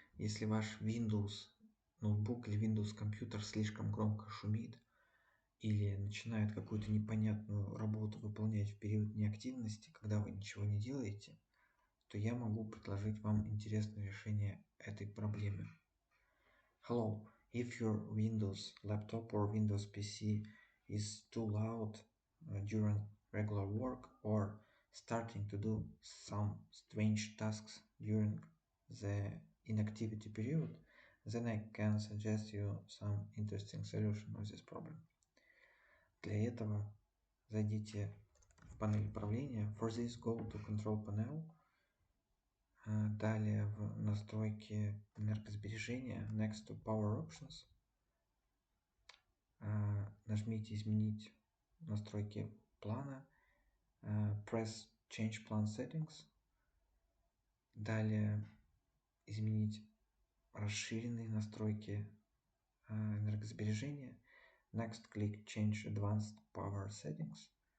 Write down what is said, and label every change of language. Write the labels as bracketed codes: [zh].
[ru] Если ваш Windows ноутбук или Windows компьютер слишком громко шумит или начинает какую-то непонятную работу выполнять в период неактивности, когда вы ничего не делаете, то я могу предложить вам интересное решение этой проблемы. [en] Hello, if your Windows laptop or Windows PC is too loud during regular work or starting to do some strange tasks during the inactivity period, then I can suggest you some interesting solution of this problem. [ru] Для этого зайдите в панель управления. [en] For this, go to Control Panel. [ru] Далее в настройки энергосбережения, [en] next to Power Options, [ru] нажмите «Изменить настройки плана», [en] press Change Plan Settings, [ru] далее изменить расширенные настройки энергосбережения, [en] next click Change Advanced Power Settings,